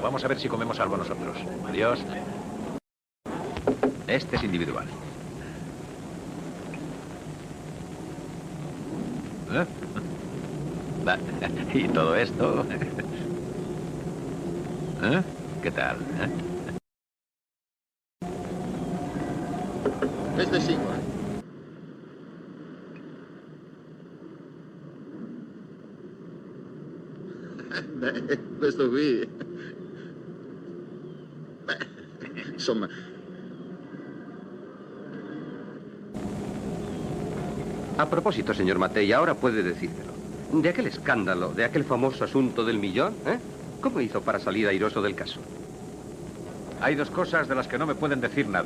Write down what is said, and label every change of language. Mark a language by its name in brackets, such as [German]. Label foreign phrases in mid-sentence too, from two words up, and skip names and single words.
[Spanish] Vamos a ver si comemos algo nosotros. Adiós. Este es individual. ¿Y todo esto? ¿Qué tal? [Italian] Questo è singolo. Beh, questo qui... Beh, insomma... [Spanish] A propósito, señor Mattei, ahora puede decírmelo. De aquel escándalo, de aquel famoso asunto del millón, ¿eh? ¿Cómo hizo para salir airoso del caso? Hay 2 cosas de las que no me pueden decir nada.